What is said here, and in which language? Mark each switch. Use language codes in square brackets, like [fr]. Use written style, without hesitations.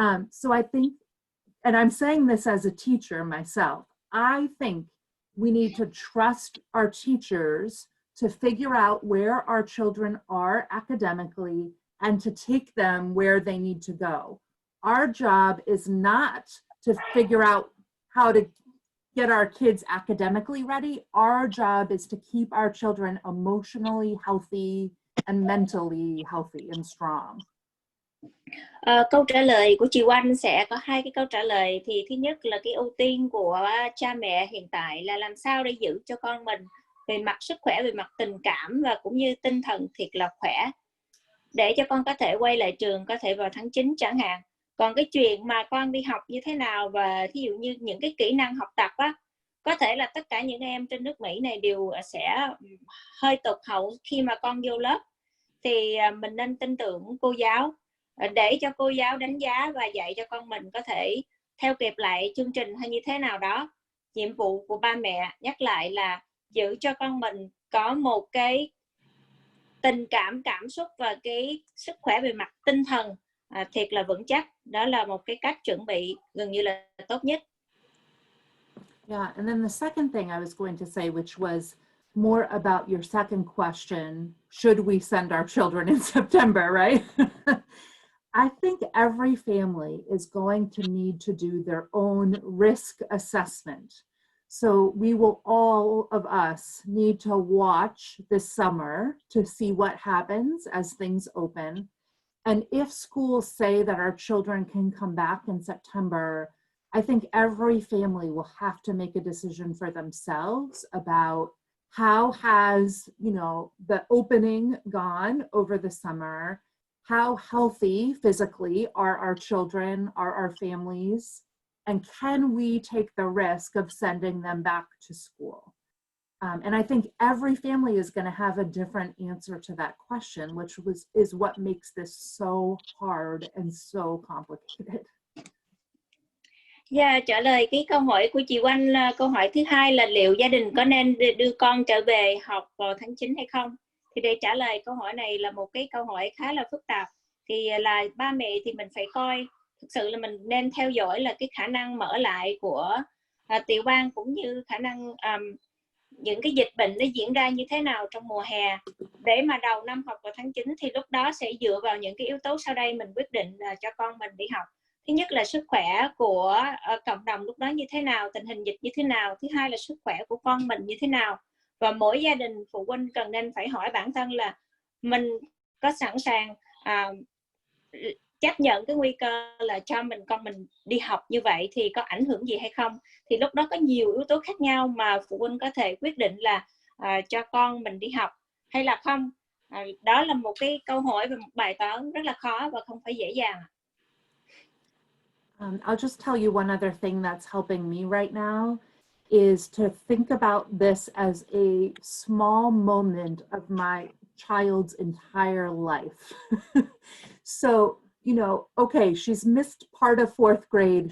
[en] So I think, and I'm saying this as a teacher myself, I think we need to trust our teachers to figure out where our children are academically and to take them where they need to go. Our job is not to figure out how to get our kids academically ready. Our job is to keep our children emotionally healthy and mentally healthy and strong. [vi] Câu trả lời của chị Oanh sẽ có hai cái câu trả lời. Thì thứ nhất là cái ưu tiên của cha mẹ hiện tại là làm sao để giữ cho con mình về mặt sức khỏe, về mặt tình cảm và cũng như tinh thần thiệt là khỏe, để cho con có thể quay lại trường, có thể vào tháng 9 chẳng hạn. Còn cái chuyện mà con đi học như thế nào và thí dụ như những cái kỹ năng học tập á, có thể là tất cả những em trên nước Mỹ này đều sẽ hơi tụt hậu khi mà con vô lớp. Thì mình nên tin tưởng cô giáo để cho cô giáo đánh giá và dạy cho con mình có thể theo kịp lại chương trình hay như thế nào đó. Nhiệm vụ của ba mẹ nhắc lại là giữ cho con mình có một cái tình cảm, cảm xúc và cái sức khỏe về mặt tinh thần thiệt là vững chắc. Đó là một cái cách chuẩn bị gần như là tốt nhất. [en] Yeah, and then the second thing I was going to say, which was more about your second question, should we send our children in September, right? I think every family is going to need to do their own risk assessment. So we will, all of us, need to watch this summer to see what happens as things open. And if schools say that our children can come back in September, I think every family will have to make a decision for themselves about how has, the opening gone over the summer, how healthy physically are our children, are our families, and can we take the risk of sending them back to school? And I think every family is going to have a different answer to that question, which is what makes this so hard and so complicated. [vi] Yeah, trả lời cái câu hỏi của chị Oanh, câu hỏi thứ hai là liệu gia đình có nên đưa con trở về học vào tháng 9 hay không? Thì để trả lời câu hỏi này là một cái câu hỏi khá là phức tạp. Thì là ba mẹ thì mình phải coi, thực sự là mình nên theo dõi là cái khả năng mở lại của tiểu bang cũng như khả năng những cái dịch bệnh nó diễn ra như thế nào trong mùa hè. Để mà đầu năm học vào tháng 9 thì lúc đó sẽ dựa vào những cái yếu tố sau đây mình quyết định là cho con mình đi học. Thứ nhất là sức khỏe của cộng đồng lúc đó như thế nào, tình hình dịch như thế nào. Thứ hai là sức khỏe của con mình như thế nào. Và mỗi gia đình phụ huynh cần nên phải hỏi bản thân là mình có sẵn sàng chấp nhận cái nguy cơ là cho con mình đi học như vậy thì có ảnh hưởng gì hay không. Thì lúc đó có nhiều yếu tố khác nhau mà phụ huynh có thể quyết định là cho con mình đi học hay là không. Đó là một cái câu hỏi và một bài toán rất là khó và không phải dễ dàng. [en] I'll just tell you one other thing that's helping me right now is to think about this as a small moment of my child's entire life. So, okay, she's missed part of 4th grade.